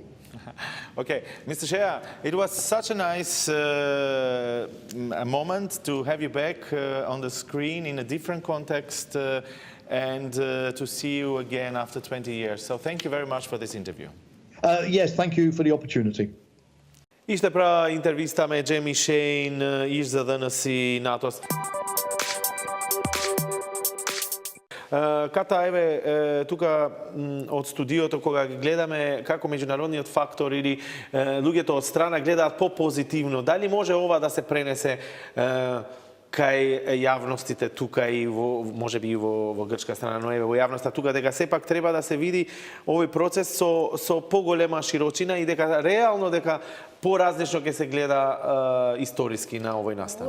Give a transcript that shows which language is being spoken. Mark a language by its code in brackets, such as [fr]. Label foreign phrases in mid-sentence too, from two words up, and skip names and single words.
[en] Okay, Mr. Shea, it was such a nice moment to have you back on the screen in a different context and to see you again after 20 years. So thank you very much for this interview. Yes, thank you for the opportunity. [sq] Ishte pra intervista me Џејми Шеин, ish zëdhënësi NATO-s. [mk] Ката, еве, тука од студиото, кога ги гледаме како меѓународниот фактор или луѓето од страна гледаат по-позитивно, дали може ова да се пренесе кај јавностите тука и можеби и во грчка страна, но еве во јавноста тука, дека сепак треба да се види овој процес со поголема широчина и дека реално дека поразлично ќе се гледа историски на овој настан.